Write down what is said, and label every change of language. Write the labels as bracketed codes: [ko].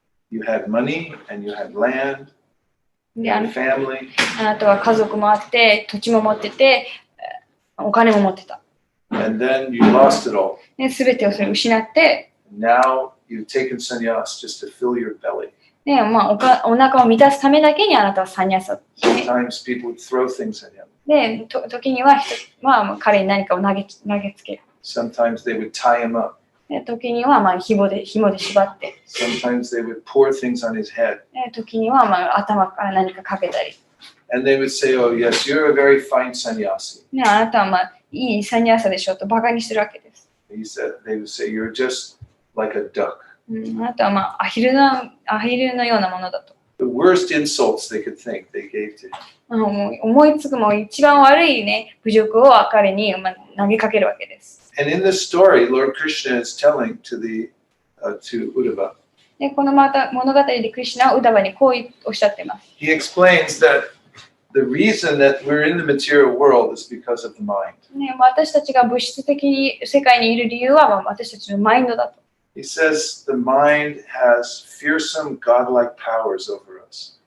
[en] You had money and you had land, you [ja] で、 [en] had family, [ja] あなたは家族もあって、土地も持ってて、お金も持ってた。 [en] and then you lost it all. [ja] すべてをそれ失って、 [en] Now you've taken sannyas just to fill your belly. [ja] ね、お腹を満たすためだけにあなたはサンニャサ。 [en] Sometimes people would throw things at him. [ja] で、時には彼に何かを投げつける。 [en] Sometimes they would tie him up. [ja] で、時には紐で縛って。 [en] Sometimes they would pour things on his head. [ja] で、時には頭から何かかけたり。 [en] And they would say, oh, yes, you're a very fine sannyasi. [ja] ね、あなたはいいサンニャサでしょとバカにするわけです。 [en] They would say, you're just like a duck. [ja] あなたはアヒルのようなものだと。 [en] The worst insults they could think they gave to him. [ja] 思いつく一番悪いね、侮辱を彼に投げかけるわけです。 [en] And in this story, Lord Krishna is telling to Uddhava. [ja] で、この物語でクリシュナはウダバにこうおっしゃっています。 [en] He explains that the reason that we're in the material world is because of the mind. [ja] ね、私たちが物質的に世界にいる理由は私たちのマインドだと。 [en] He says the mind has fearsome godlike powers over us.